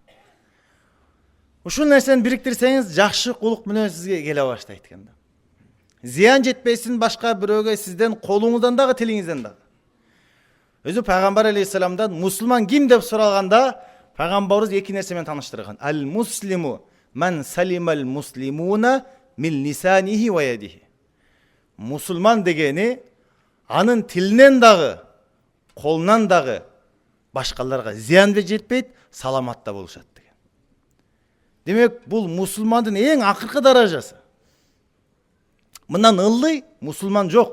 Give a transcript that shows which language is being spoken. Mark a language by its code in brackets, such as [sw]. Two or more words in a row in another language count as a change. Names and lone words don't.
[ky] Ушул нерсени бириктирсеңиз, жакшы кулук мүнөз сизге келе баштайт экен. Зыян жетпесин башка бирөөгө сизден колуңуздан дагы, тилиңизден дагы. Өзү пайгамбар алейхиссаламдан мусулман ким деп суралганда, пайгамбарыбыз 2 нерсе менен тааныштырган. [ar] المسلم من سلم المسلمون من لسانه ويده. [ky] Мусулман дегени анын тилинен дагы, колунан дагы башкаларга зыян жетпейт, саламатта болушат деген. Демек, бул мусулмандын эң акыркы даражасы. Мындан ылдый мусулман жок.